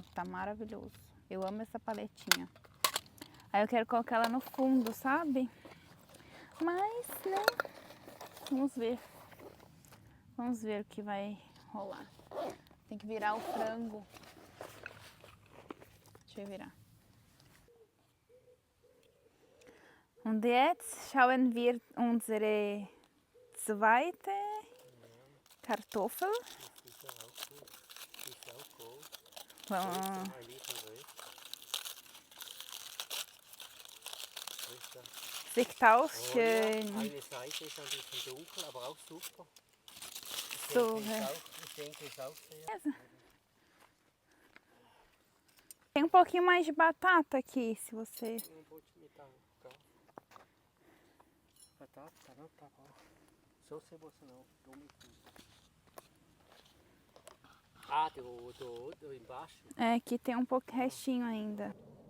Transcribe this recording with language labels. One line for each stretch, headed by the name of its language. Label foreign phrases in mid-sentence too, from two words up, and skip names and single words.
Portuguese: Tá maravilhoso. Eu amo essa paletinha. Aí eu quero colocar ela no fundo, sabe? Mas, né? Vamos ver. Vamos ver o que vai rolar. Tem que virar o frango. Deixa eu virar.
German: Und jetzt schauen wir unsere zweite Kartoffel.
Portuguese: Vamos.
German: Sieht aus schön. Eine Seite ist ein bisschen dunkel, aber auch super. So, Ich denke, ist auch sehr.
Portuguese: tem um pouquinho mais de batata aqui, se você... Batata, não tá bom. Só se você não, Ah, do embaixo? É, aqui tem um pouco restinho ainda.